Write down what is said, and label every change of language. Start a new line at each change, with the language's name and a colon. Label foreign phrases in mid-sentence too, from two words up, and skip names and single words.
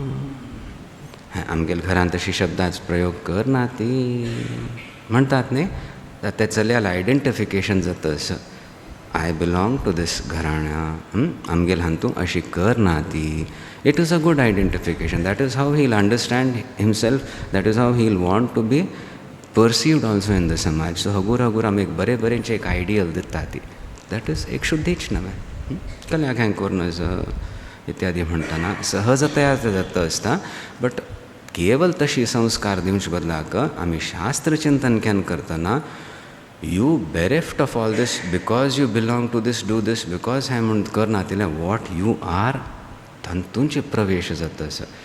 Konkani: आमगेल्या घरांत तशी शब्दाचो प्रयोग करना ती म्हणटात न्ही. ते चलयाल आयडेंटिफिकेशन जाता असो,
English: I belong to this
Konkani: घराण्या, आमगेल्या हातूंत अशी करना ती.
English: it is a good identification. that is how he will understand himself. that is how he will want to be perceived also in the समाज.
Konkani: सो हगूर आमी एक बरेंचें एक आयडियल दिता ती.
English: that is
Konkani: एक शुद्धीच नव्हे. कल्याक हें करून इत्यादी म्हणटना सहजतया जाता आसता. बट केवल तशी संस्कार दिवचे बदलाक आमी शास्त्र चिंतन केन्ना करतना
English: you bereft of all this because you belong to this, do this, because
Konkani: हें म्हण करना तितलें
English: what you are
Konkani: तातूंत प्रवेश जाता.